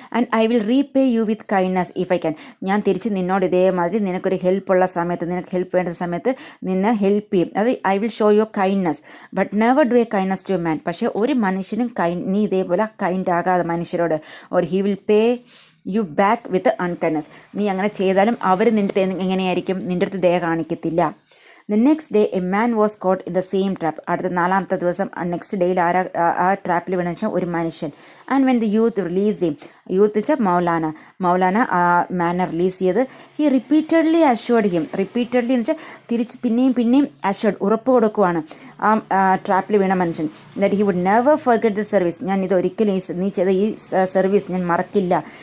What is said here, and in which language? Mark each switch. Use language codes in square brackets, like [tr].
[en] And I will repay you with kindness if I can. [ml] ഞാൻ തിരിച്ച് നിന്നോട് ഇതേമാതിരി നിനക്കൊരു ഹെൽപ്പുള്ള സമയത്ത്, നിനക്ക് ഹെൽപ്പ് വേണ്ട സമയത്ത് നിന്നെ ഹെൽപ്പ് ചെയ്യും. [en] അത് I will show your kindness but never do a kindness to a man. [ml] പക്ഷേ ഒരു മനുഷ്യനും നീ ഇതേപോലെ കൈൻഡ് ആകാതെ മനുഷ്യരോട്, [en] Or he will pay you back with unkindness. [ml] നീ അങ്ങനെ ചെയ്താലും അവർ നിൻ്റെ എങ്ങനെയായിരിക്കും, നിൻ്റെ അടുത്ത് ദയ കാണിക്കത്തില്ല. [en] The next day a man was caught in the same trap. [ml] അടുത്ത 4ാമത്തെ ദിവസം നെക്സ്റ്റ് ഡേയിൽ ആ ട്രാപ്പിൽ വീണെന്ന് വെച്ചാൽ ഒരു മനുഷ്യൻ. [en] and when the youth released him, [ml] youth വെച്ചാൽ മൗലാന ആ മാനെ റിലീസ് ചെയ്ത് [en] he repeatedly assured him, [ml] repeatedly എന്ന് വെച്ചാൽ തിരിച്ച് പിന്നെയും അഷ്വേർഡ് ഉറപ്പ് കൊടുക്കുവാണ് ആ ട്രാപ്പിൽ വീണ മനുഷ്യൻ, [en] that he would never forget the service, [ml] ഞാൻ ഇത് ഒരിക്കലും നീ ചെയ്ത ഈ സർവീസ് ഞാൻ മറക്കില്ല.